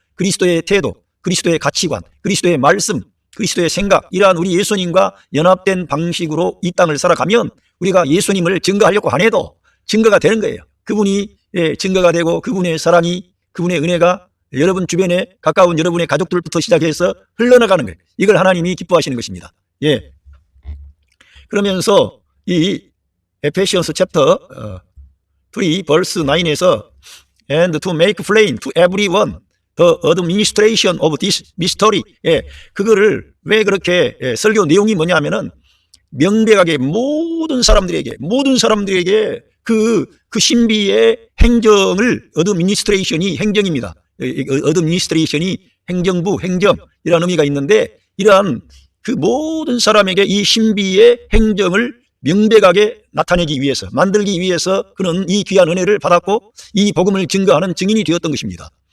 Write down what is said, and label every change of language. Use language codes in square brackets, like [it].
[ko] 그리스도의 태도, 그리스도의 가치관, 그리스도의 말씀, 그리스도의 생각, 이러한 우리 예수님과 연합된 방식으로 이 땅을 살아가면 우리가 예수님을 증거하려고 안 해도 증거가 되는 거예요. 그분이 증거가 되고 그분의 사랑이, 그분의 은혜가 여러분 주변에 가까운 여러분의 가족들부터 시작해서 흘러나가는 거예요. 이걸 하나님이 기뻐하시는 것입니다. 예. 그러면서 이 [en] 에페시언스 챕터 3 verse 9에서 and to make plain to everyone the administration of this mystery. [ko] 예, 그거를 왜 그렇게 설교 내용이 뭐냐면은 명백하게 모든 사람들에게 그 신비의 행정을 어드미니스트레이션이 행정입니다. 어드미니스트레이션이 행정부, 행정이라는 의미가 있는데 이러한 그 모든 사람에게 이 신비의 행정을 명백하게 나타내기 위해서 만들기 위해서 그는 이 귀한 은혜를 받았고 이 복음을 증거하는 증인이 되었던 것입니다.